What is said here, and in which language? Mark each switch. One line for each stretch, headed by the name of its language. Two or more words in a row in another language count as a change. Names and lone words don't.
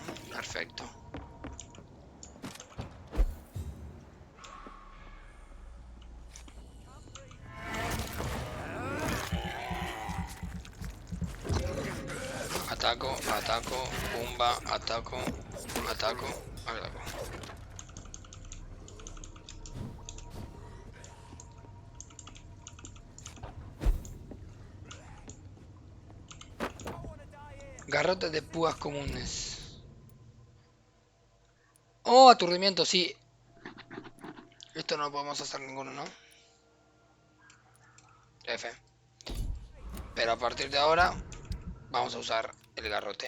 Spanish: Perfecto. Ataco, ataco, pumba, ataco, ataco, ataco. Garrotes de púas comunes. Oh, aturdimiento, sí. Esto no lo podemos hacer ninguno, ¿no? F. Pero a partir de ahora vamos a usar el garrote.